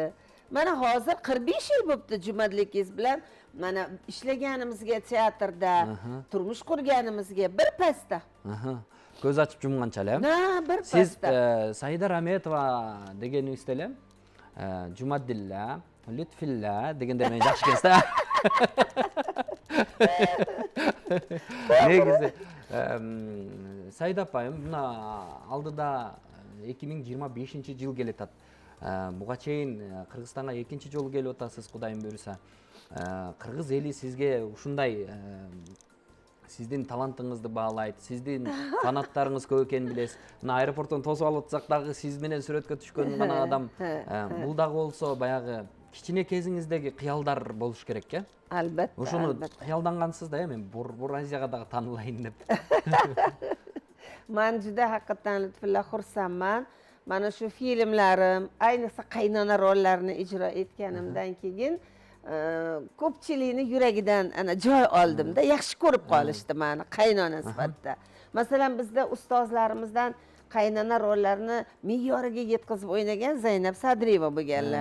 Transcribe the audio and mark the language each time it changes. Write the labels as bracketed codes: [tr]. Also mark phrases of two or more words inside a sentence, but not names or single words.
[uz] Mana hozir 45 yil bo'libdi Jumadillakingiz bilan mana ishlaganimizga, teatrda, turmush qurganimizga bir pasda. Ko'z ochib yumgancha-la. Bir pasda. Siz Saida Rametova deganingizda ham Jumadilla, Lutfulla deganda men yaxshi kelsa. [ky] Негизи Saida апайым мына алдыда 2025-жыл келет ат. Буга чейин Кыргызстанга экинчи жолу келип атасыз, Кудайым буйруса. Кыргыз эли сизге ушундай сиздин талантыңызды баалайт, сиздин фанаттарыңыз көп экенин билесиз. Мына аэропорттон тосуп алып атсак дагы сиз менен сүрөткө түшкөн гана адам. Бул дагы болсо баягы кичине кезиңиздеги кыялдар болуш керек, э? [uz] Albatta. [ky] Ошону кыялдангансыз да, мен Борбор Азияга дагы таанылайын деп. [uz] Men juda haqiqatan Lutfulla xursandman. mana shu filmlarim, ayniqsa qaynona rollarini ijro etganimdan keyin ko'pchilikni yuragidan ana joy oldimda, yaxshi ko'rib qolishdi meni qaynona sifatida. Masalan, bizda ustozlarimizdan qaynona rollarini me'yoriga yetkazib o'ynagan Zaynab Sadrieva bo'lganlar.